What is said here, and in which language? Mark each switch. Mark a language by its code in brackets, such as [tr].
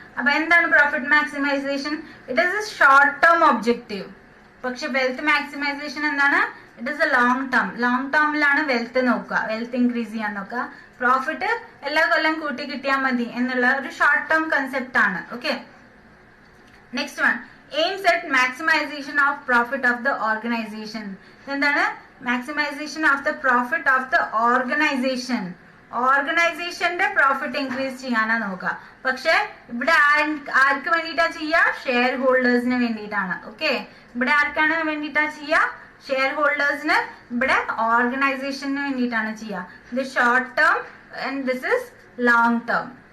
[ml] അപ്പൊ എന്താണ് [en] Profit maximisation? It is a short term objective. [ml] പക്ഷെ [en] wealth maximisation [ml] എന്താണ്? [en] It is a long term. [ml] Long ടേമിലാണ് wealth നോക്കുക, wealth increase ചെയ്യാൻ നോക്കുക. പ്രോഫിറ്റ് എല്ലാ കൊല്ലം കൂട്ടി കിട്ടിയാൽ മതി എന്നുള്ള ഒരു ഷോർട്ട് ടേം കൺസെപ്റ്റ് ആണ്. [en] Okay, next one aims at maximization of profit of the organization. [ml] എന്താണ്? [en] maximization of the profit of the organization. [ml] ഓർഗനൈസേഷന്റെ പ്രോഫിറ്റ് ഇൻക്രീസ് ചെയ്യാനാ നോക്കുക. പക്ഷെ ഇവിടെ ആർക്ക് വേണ്ടിയിട്ടാ ചെയ്യുക? ഷെയർ ഹോൾഡേഴ്സിന് വേണ്ടിയിട്ടാണ്. ഓക്കെ, ഇവിടെ ആർക്കാണ് വേണ്ടിയിട്ടാ ചെയ്യുക? ഷെയർ ഹോൾഡേഴ്സിന്. ഇവിടെ ഓർഗനൈസേഷന് വേണ്ടിയിട്ടാണ് ചെയ്യുക. ഇത് [en] Short term and this is long term.